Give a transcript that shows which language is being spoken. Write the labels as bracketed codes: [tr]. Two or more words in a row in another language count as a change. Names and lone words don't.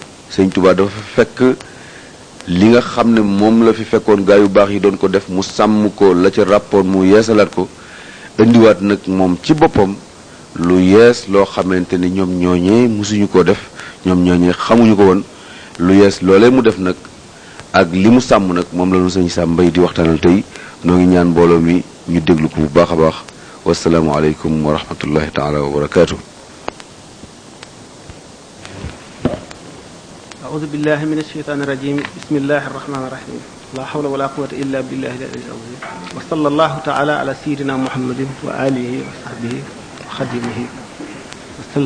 [wo] Sëñ Tuubaa dafa fekk li nga xam ne moom la fi fekkoon gaa yu baax yi doon ko def mu sàmm ko la ca ràppoon mu yeesalaat ko indiwaat nag moom ci boppam lu yees loo xamante ni ñoom ñooñee musuñu ko def ñoom ñooñee xamuñu ko woon lu yees loolee mu def nag ak li mu sàmm nag moom la ñu sëñ Sam Mbaye di waxtaanal tey noo ngi ñaan mbooloo mi ñu déglu ko bu baax a baax [ar] والسلام عليكم ورحمة الله تعالى وبركاته. أعوذ بالله من الشيطان الرجيم بسم الله الرحمن الرحيم لا حول ولا قوة إلا بالله العلي العظيم وصلى الله تعالى على سيدنا محمد وآله وصحبه وخدمه وسلم